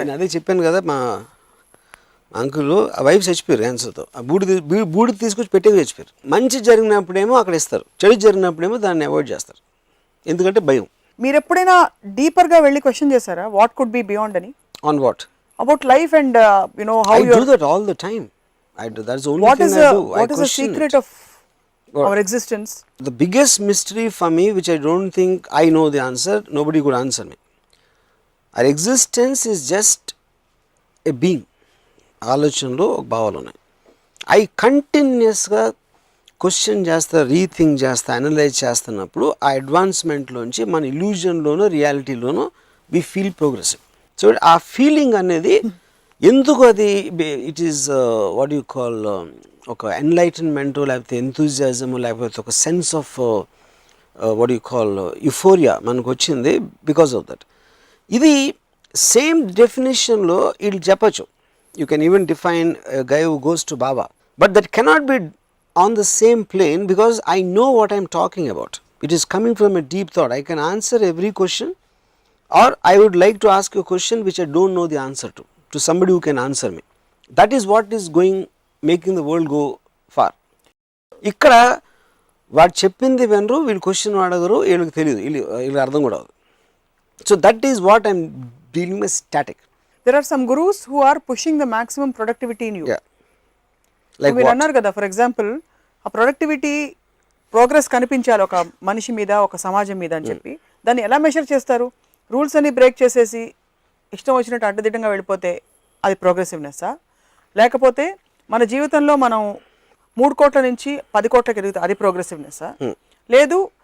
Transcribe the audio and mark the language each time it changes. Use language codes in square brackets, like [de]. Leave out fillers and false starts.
[te] అదే చెప్పాను కదా, మా అంకుల్ ఆ వైఫ్ చచ్చిపోయారు క్యాన్సర్తో. ఆ బూడిద తీసుకొచ్చి పెట్టేది చచ్చిపోయారు. మంచి జరిగినప్పుడేమో అక్కడ ఇస్తారు, చెడు జరిగినప్పుడేమో దాన్ని అవాయిడ్ చేస్తారు, ఎందుకంటే భయం. మీరు ఎప్పుడైనా డీపర్గా వెళ్ళి క్వశ్చన్ చేశారా, [en] what could be beyond [te] అని? [en] On what? About life and you know how you do that all the time. That's the only thing I do. What is the secret of our existence? The biggest mystery for me, which I don't think I know the answer, nobody could answer me. Our existence is just a being. [te] ఆలోచనలో భావాలు ఉన్నాయి. అవి కంటిన్యూస్గా question చేస్తా, rethink చేస్తా, analyse చేస్తున్నప్పుడు ఆ అడ్వాన్స్మెంట్లోంచి మన ఇల్యూజన్లోనో రియాలిటీలోనో [en] We feel progressive. [te] సో ఆ ఫీలింగ్ అనేది ఎందుకు అది [en] it is what you call [te] ఒక ఎన్లైటన్మెంట్, లేకపోతే ఎంతూజియాజము, లేకపోతే ఒక sense of what you call euphoria మనకు వచ్చింది [en] Because of that. [te] ఇది సేమ్ డెఫినేషన్లో వీళ్ళు చెప్పచ్చు. [en] You can even define a guy who goes to Baba, but that cannot be on the same plane because I know what I am talking about. It is coming from a deep thought. I can answer every question, or I would like to ask you a question which I don't know the answer to somebody who can answer me. That is what is making the world go far. [te] ఇక్కడ వాడు చెప్పింది వినరు, వీళ్ళు question అడగరు, వీళ్ళకి తెలియదు, వీళ్ళకి అర్థం కూడా అవ్వదు. [en] So that is what I am dealing with static. There are some gurus who are pushing the maximum productivity in you. Yeah. Like [te] మీరు [en] what? [te] అన్నారు కదా, ఫర్ ఎగ్జాంపుల్ ఆ ప్రొడక్టివిటీ ప్రోగ్రెస్ కనిపించాలి ఒక మనిషి మీద, ఒక సమాజం మీద అని చెప్పి, దాన్ని ఎలా మెషర్ చేస్తారు? రూల్స్ అన్ని బ్రేక్ చేసేసి ఇష్టం వచ్చినట్టు అడ్డదిడ్డంగా వెళ్ళిపోతే అది ప్రోగ్రెసివ్నెస్సా? లేకపోతే మన జీవితంలో మనం 3 కోట్ల నుంచి 10 కోట్లకి ఎదుగుతాం, అది ప్రోగ్రెసివ్నెస్సా? లేదు